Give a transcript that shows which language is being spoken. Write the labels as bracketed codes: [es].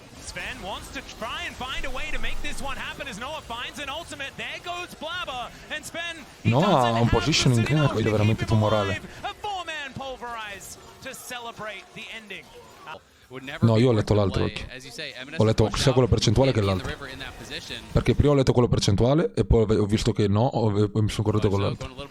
[en] Sven wants to try and find a way to make this one happen as Noah finds an ultimate. There goes Blabber and Sven. [it] Noah ha un positioning che è veramente tumorale. [en] A 4-man pulverize to celebrate the ending. [it] No, io ho letto l'altro. Ho letto sia quello percentuale che l'altro. Perché prima ho letto quello percentuale e poi ho visto che no, e mi sono corretto con l'altro.